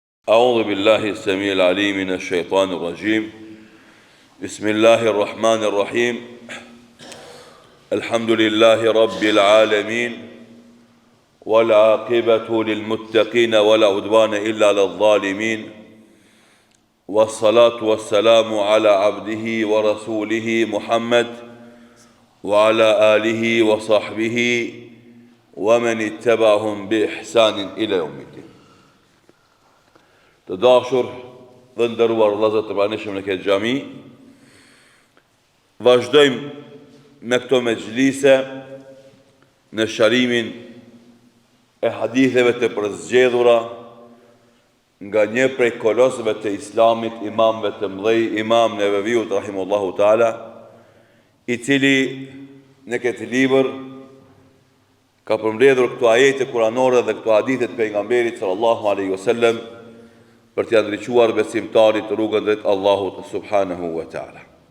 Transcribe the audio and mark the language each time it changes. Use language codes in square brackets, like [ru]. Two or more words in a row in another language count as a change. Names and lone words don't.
[ar] أعوذ بالله السميع العليم من الشيطان الرجيم بسم الله الرحمن الرحيم الحمد لله رب العالمين والعاقبة للمتقين ولا عدوان إلا على الظالمين والصلاة والسلام على عبده ورسوله محمد وعلى آله وصحبه ومن اتبعهم بإحسان إلى يوم الدين. [sq] Të dashur dhe nderuar vëllezër të pranishëm në këtë xhami, vazhdojmë me këto mexhlise në sharimin e haditheve të përzgjedhura nga një prej kolosëve të Islamit, imamëve të mëdhej, Imam Neveviut [ar] رحمه الله تعالى, [sq] i cili në këtë libër ka përmbledhur këto ajete kuranore dhe këto hadithe të pejgamberit [ar] صلى الله عليه وسلم [sq] për t'ia ndriçuar besimtarit rrugën drejt Allahut [ar] سبحانه وتعالى.